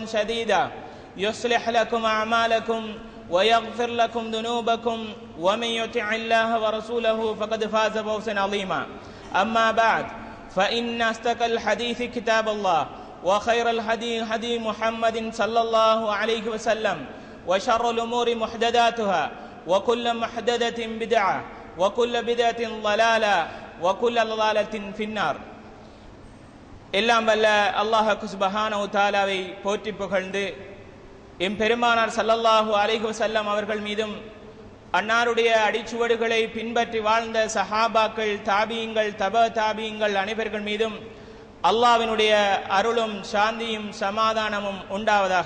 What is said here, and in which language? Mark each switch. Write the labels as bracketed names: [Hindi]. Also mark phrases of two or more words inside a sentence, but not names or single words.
[Arabic] سديدا يصلح لكم أعمالكم ويغفر لكم ذنوبكم ومن يطع الله ورسوله فقد فاز فوزا عظيما أما بعد فإن أصدق الحديث كتاب الله وخير الهدي هدي محمد صلى الله عليه وسلم وشر الأمور محدثاتها وكل محدثة بدعة وكل بدعة ضلالة وكل ضلالة في النار [Tamil] எல்லாம் வல்ல அல்லாஹ் [Arabic] سبحانه وتعالى [Tamil] போற்றி புகழ்ந்து எம்பெருமானார் [Arabic] صلى الله عليه وسلم [Tamil] அவர்கள் மீதும் அன்னாருடைய அடிச்சுவடுகளை பின்பற்றி வாழ்ந்த சஹாபாக்கள் தாபீங்கள் தப தாபீங்கள் அனைவர்கள் மீதும் அல்லாஹ்வினுடைய அருளும் சாந்தியும் சமாதானமும் உண்டாவதாக.